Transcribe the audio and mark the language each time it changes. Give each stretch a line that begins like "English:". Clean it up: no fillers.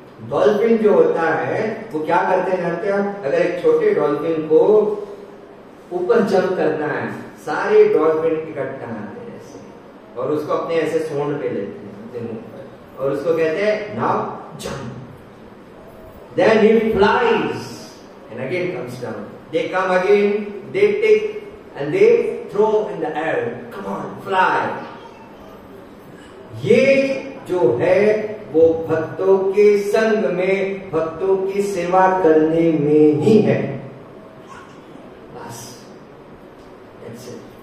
Hindi: Dolphin जो होता है वो क्या करते हैं जानते हैं? अगर एक छोटे डॉल्फिन को ऊपर जंप करना है, सारे डॉल्फिन इकट्ठा आते हैं ऐसे, और उसको अपने ऐसे सूंड पे लेते हैं और उसको कहते हैं
English: Now jump. Then he flies and again comes down. They come again, they take and they throw in the air. Come on, fly.
Hindi: ये जो है वो भक्तों के संग में, भक्तों की सेवा करने में ही है। बस
English: that's it.